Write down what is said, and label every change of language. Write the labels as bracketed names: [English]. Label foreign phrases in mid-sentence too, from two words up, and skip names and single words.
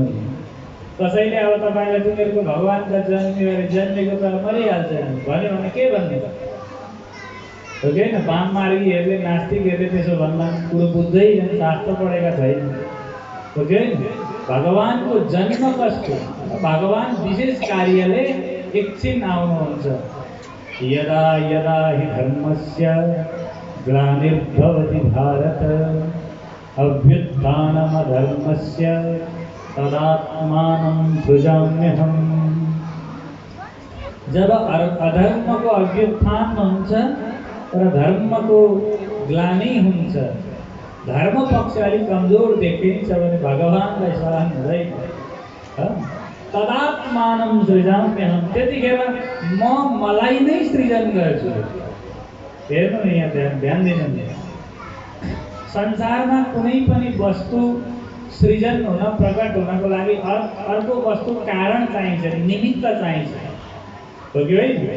[Nepali] कसैले अब तपाईँलाई तिमीहरूको भगवानका जन्मेको त मरिहाल्छ भन्यो भने के भन्ने हो कि होइन? वाममार्गीहरूले नास्तिकहरूले त्यसो भन्दा कुरो बुझ्दैन, शास्त्र पढेका छैन, हो कि होइन? भगवानको जन्म कस्तो? भगवान विशेष कार्यले एकछिन आउनुहुन्छ। [Sanskrit] यदा यदा हि धर्मस्य ग्लानिर्भवति भारत अभ्युत्थानमधर्मस्य तदात्मानं सृजाम्यहम्। [Nepali] जब अधर्मको अभ्युत्थान हुन्छ र धर्मको ग्लानि हुन्छ, धर्म पक्ष अलिक कमजोर देखिन्छ भने भगवानलाई सहन हुँदैन। [Sanskrit] तदात्मानं सृजाम्यहम्, [Nepali] त्यतिखेर म मलाई नै सृजन गर्छु। हेर्नु न, यहाँ ध्यान दिनु। संसारमा कुनै पनि वस्तु सृजन हुन, प्रकट हुनको लागि अर्को वस्तु कारण चाहिन्छ, निमित्त चाहिन्छ, हो कि होइन?